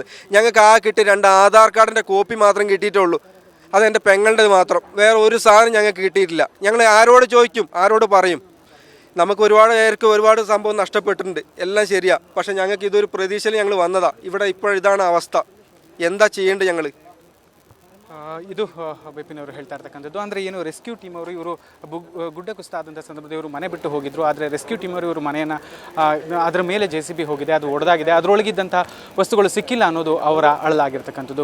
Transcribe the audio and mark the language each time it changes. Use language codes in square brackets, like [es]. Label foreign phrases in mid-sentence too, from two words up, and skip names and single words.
[ml] ഞങ്ങൾക്ക് കിട്ടിയ 2 ആധാർ കാർഡിൻ്റെ കോപ്പി മാത്രം കിട്ടിയിട്ടുള്ളൂ. അതെൻ്റെ പെങ്ങളുടേത് മാത്രം, വേറെ ഒരു സാധനം ഞങ്ങൾക്ക് കിട്ടിയിട്ടില്ല. ഞങ്ങൾ ആരോട് ചോദിക്കും, ആരോട് പറയും? നമുക്ക് ഒരുപാട് പേർക്ക് ഒരുപാട് സംഭവം നഷ്ടപ്പെട്ടിട്ടുണ്ട്, എല്ലാം ശരിയാ. പക്ഷെ ഞങ്ങൾക്ക് ഇതൊരു പ്രതീക്ഷയിൽ ഞങ്ങൾ വന്നതാ. ഇവിടെ ഇതാണ് അവസ്ഥ. എന്താ ചെയ്യേണ്ടത് ഞങ്ങൾ? [kn] ಇದು ಬಿಪಿನ್ ಅವರು ಹೇಳ್ತಾ ಇರ್ತಕ್ಕಂಥದ್ದು. ಅಂದರೆ ಏನು, [en] rescue team [kn] ಅವರು ಇವರು ಗುಡ್ಡ ಕುಸಿತ ಆದಂಥ ಸಂದರ್ಭದಲ್ಲಿ ಇವರು ಮನೆ ಬಿಟ್ಟು ಹೋಗಿದ್ರು. ಆದರೆ [en] rescue team [kn] ಅವರು ಇವರು ಮನೆಯನ್ನು ಅದರ ಮೇಲೆ JCB ಹೋಗಿದೆ, ಅದು ಒಡೆದಾಗಿದೆ, ಅದರೊಳಗಿದ್ದಂಥ ವಸ್ತುಗಳು ಸಿಕ್ಕಿಲ್ಲ ಅನ್ನೋದು ಅವರ ಅಳಲಾಗಿರ್ತಕ್ಕಂಥದ್ದು.